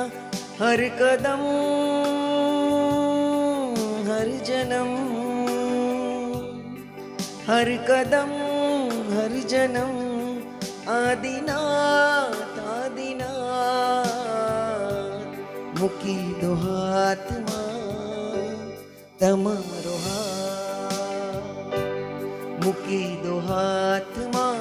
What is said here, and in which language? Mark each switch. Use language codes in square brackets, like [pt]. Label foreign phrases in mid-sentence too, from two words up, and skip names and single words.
[hi] हर कदम हर जन्म, हर कदम हर जन्म आदिनाथ आदिनाथ. [gu] મૂકી દો હાથમાં તમારો હાથ, મૂકી દો હાથમાં